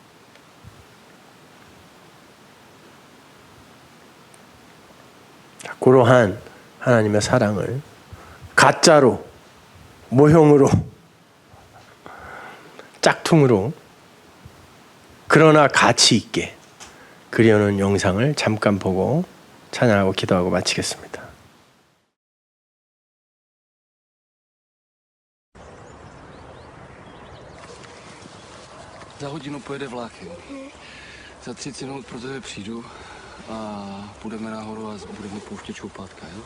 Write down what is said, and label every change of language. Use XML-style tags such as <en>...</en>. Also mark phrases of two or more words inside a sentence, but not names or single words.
<ko>그러한 하나님의 사랑을 가짜로, 모형으로, 짝퉁으로 그러나 가치 있게 그려놓은 영상을 잠깐 보고 찬양하고 기도하고 마치겠습니다.</ko> <cs>Za hodinu pojede vlak, jo. Za 30 minut pro tebe přijdu a půjdeme nahoru a budeme pouštět čoupátka, jo.</cs>